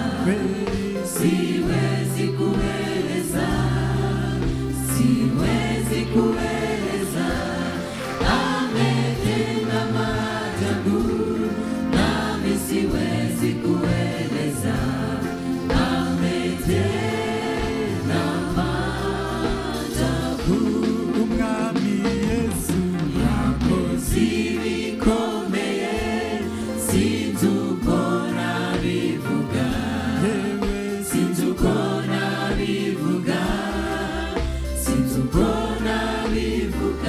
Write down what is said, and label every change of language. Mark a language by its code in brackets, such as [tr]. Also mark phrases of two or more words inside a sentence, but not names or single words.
[sw] Siwezi kueleza, siwezi kueleza. Ametenda maajabu nami siwezi kueleza. Ametenda maajabu. [rw] umwami Yesu Yakoze ibikomeye, sinzi uko nabivuga, yewe sinzi uko nabivuga, sinzi uko nabivuga.